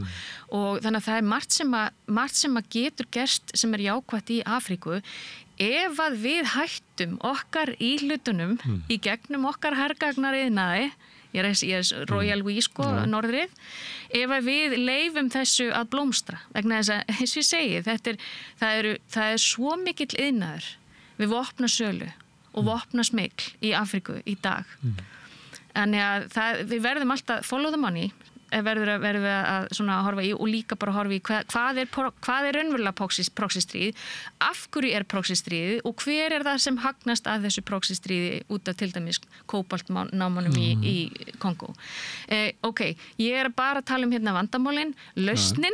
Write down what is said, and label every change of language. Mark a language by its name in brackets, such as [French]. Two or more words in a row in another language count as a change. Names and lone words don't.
[Icelandic] Og þannig að það margt sem að getur gerst sem jákvætt í Afríku ef að við hættum okkar í hlutunum í gegnum okkar hergagnariðnaði, ég er [English] Royal We [Icelandic] norðrið, ef að við leifum þessu að blómstra, vegna þess að, eins og ég segi, það er svo mikill iðnaður við vopnasölu og vopnasmygl í Afríku í dag. Þannig að við verðum alltaf [English] follow the money, [Icelandic] verðum við að svona horfa í og líka bara horfa í hvað er raunverulega proxystríð, af hverju proxystríð og hver það sem hagnast að þessu proxystríði út af til dæmis kóbaltnámanum í Kongó. Ok, ég bara að tala hérna vandamálin, lausnin.